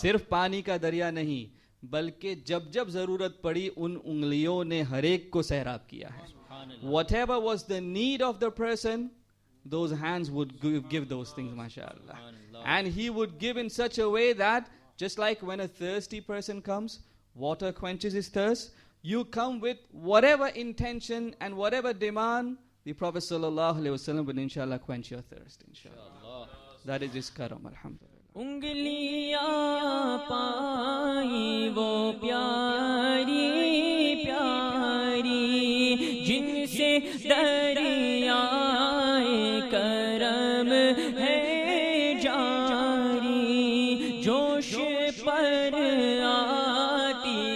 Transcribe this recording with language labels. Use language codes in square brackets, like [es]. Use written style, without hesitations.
[ur] صرف پانی کا دریا نہیں بلکہ جب جب ضرورت پڑی ان انگلیوں نے ہر ایک کو سیراب کیا ہے. [en] Whatever was the need of the person, those hands would give those things, mashallah. And he would give in such a way that just like when a thirsty person comes, water quenches his thirst, you come with whatever intention and whatever demand, the Prophet sallallahu alaihi wasallam will inshallah quench your thirst, inshallah. That is his karam, alhamdulillah. [ur] انگلیاں پائی وہ پیاری پیاری جن سے دریائے کرم ہے جاری جوش پر آتی